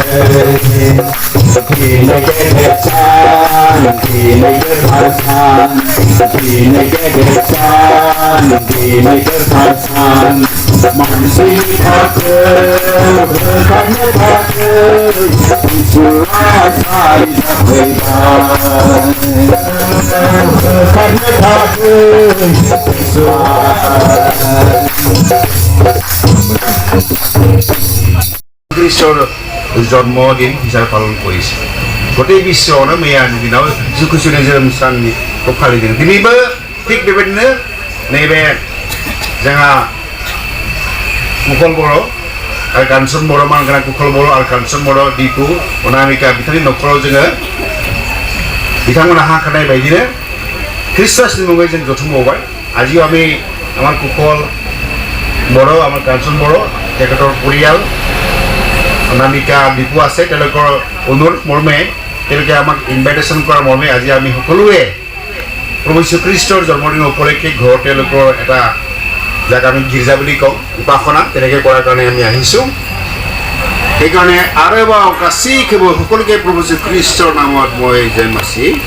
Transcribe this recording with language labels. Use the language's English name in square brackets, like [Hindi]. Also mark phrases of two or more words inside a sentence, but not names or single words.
[Bodo] दिनै गेदेरसान दिनै गोथारसान दिनै गेदेरसान दिनै गोथारसान मानसिनि थाखाय होखारनो थाखाय जिसुआ सारि जाफैबाय होखारनो थाखाय जिसुआ [Assamese] খ্ৰীষ্টৰ জন্মদিন হিচাপে পালন কৰিছে গোটেই [Bodo] বিশ্বआवनो मैयानि दिनाव जिसु ख्रीष्टनि जोनोम सानखौ फालिदों दिनैबो थिग बेबायदिनो नैबे जोंहा कुशल बर' आरो कान्छन बर' मानगोनां कुशल बर' आरो कान्छन बर' दिपु अनामिका बिथांनि न'खराव जोङो बिथांमोना हांख्रायनाय बायदिनो ख्ৰীষ্টमासनि मुङै जों [Assamese] जथुमबावबाय আজিও আমি আমাৰ কুশল बर' আমাৰ কাঞ্চন বৰ' তেখেতৰ পৰিয়াল অনামিকা দীপু আছে তেওঁলোকৰ অনুৰোধ মৰ্মে তেওঁলোকে আমাক ইনভাইটেশ্যন কৰাৰ মৰ্মে আজি আমি সকলোৱে প্ৰভু যীশুখ্ৰীষ্টৰ জন্মদিন উপলক্ষে ঘৰত তেওঁলোকৰ এটা যাক আমি গীৰ্জা বুলি কওঁ উপাসনা তেনেকৈ কৰাৰ কাৰণে আমি আহিছোঁ সেইকাৰণে আৰু এবাৰ গাছীকেৱল সকলোকে প্ৰভু যীশুখ্ৰীষ্টৰ নামত মই জয় মাছি